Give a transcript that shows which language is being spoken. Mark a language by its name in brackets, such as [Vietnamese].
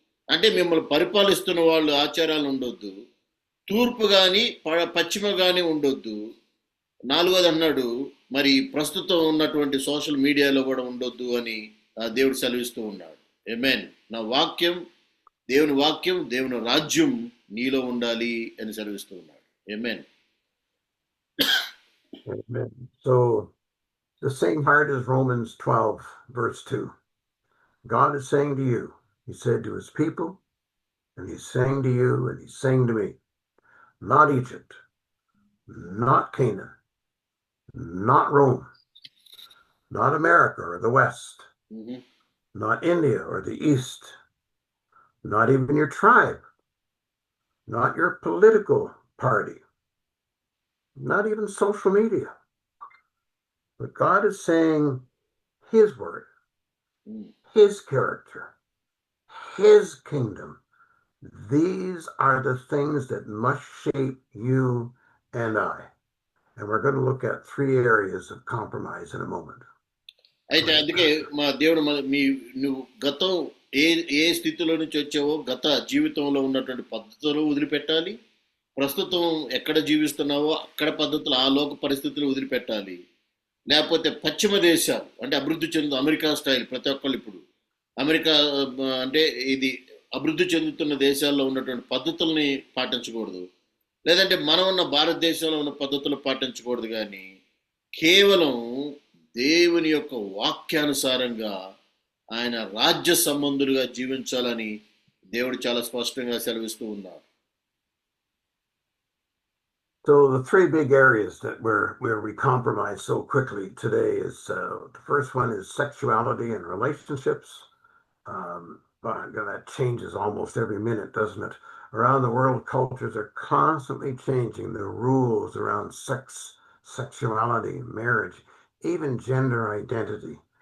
[Telugu] అంటే మిమ్మల్ని పరిపాలిస్తున్న వాళ్ళు ఆచారాలు ఉండొద్దు. తూర్పు కానీ పశ్చిమ కానీ ఉండొద్దు. నాలుగోది అన్నాడు, మరి ప్రస్తుతం ఉన్నటువంటి సోషల్ మీడియాలో కూడా ఉండొద్దు అని దేవుడు సెలవిస్తూ ఉన్నాడు. ఆమేన్. నా వాక్యం, దేవుని వాక్యం, దేవుని రాజ్యం నీలో ఉండాలి అని సెలవిస్తూ ఉన్నాడు. ఆమేన్. [English] Amen. So the same heart as Romans 12, verse 2. God is saying to you, he said to his people, and he's saying to you, and he's saying to me, not Egypt, not Canaan, not Rome, not America or the West, not India or the East, not even your tribe, not your political party, not even social media. But God is saying his word, his character, his kingdom. These are the things that must shape you and I. And we're going to look at 3 areas of compromise in a moment. [Telugu] అయితే అందుకే మా దేవుడు నువ్వు గతం ఏ స్థితిలో నుంచి వచ్చావో గత జీవితంలో ఉన్నటువంటి పద్ధతులు వదిలిపెట్టాలి. ప్రస్తుతం ఎక్కడ జీవిస్తున్నావో అక్కడ పద్ధతులు, ఆ లోక పరిస్థితులు వదిలిపెట్టాలి. లేకపోతే పశ్చిమ దేశాలు అంటే అభివృద్ధి చెందు అమెరికా స్టైల్, ప్రతి ఒక్కళ్ళు ఇప్పుడు అమెరికా అంటే ఇది అభివృద్ధి చెందుతున్న దేశాల్లో ఉన్నటువంటి పద్ధతుల్ని పాటించకూడదు. లేదంటే మనం ఉన్న భారతదేశంలో ఉన్న పద్ధతులు పాటించకూడదు. కానీ కేవలం దేవుని యొక్క వాక్యానుసారంగా ఆయన రాజ్య సంబంధులుగా జీవించాలని దేవుడు చాలా స్పష్టంగా సెలవిస్తూ ఉన్నారు. [English] So the 3 big areas that where we compromise so quickly today is the first one is sexuality and relationships. That changes almost every minute, doesn't it? Around the world, cultures are constantly changing the rules around sex, sexuality, marriage, even gender identity.